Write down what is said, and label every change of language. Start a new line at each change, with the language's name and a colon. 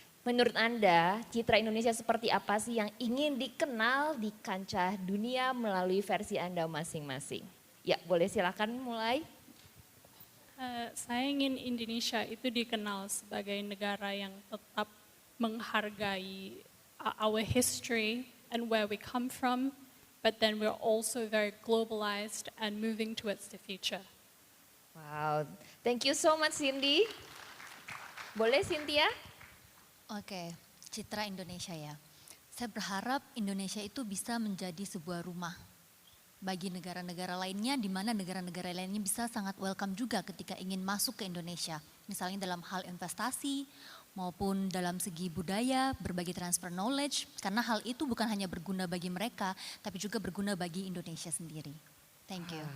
Indonesian: Menurut Anda citra Indonesia seperti apa sih yang ingin dikenal di kancah dunia melalui versi Anda masing-masing? Ya boleh silakan mulai. Saya ingin Indonesia itu dikenal sebagai negara yang tetap menghargai
English: our history and where we come from. But then we're also very globalized and moving towards the future. Wow, thank you so much Cindy.
Indonesian: Boleh Cynthia? Oke, citra Indonesia ya. Saya berharap Indonesia itu bisa menjadi sebuah rumah bagi negara-negara lainnya, di mana negara-negara lainnya bisa sangat welcome juga ketika ingin masuk ke Indonesia. Misalnya dalam hal investasi, maupun dalam segi budaya, berbagi transfer knowledge, karena hal itu bukan hanya berguna bagi mereka, tapi juga berguna bagi Indonesia sendiri.
English: Thank you.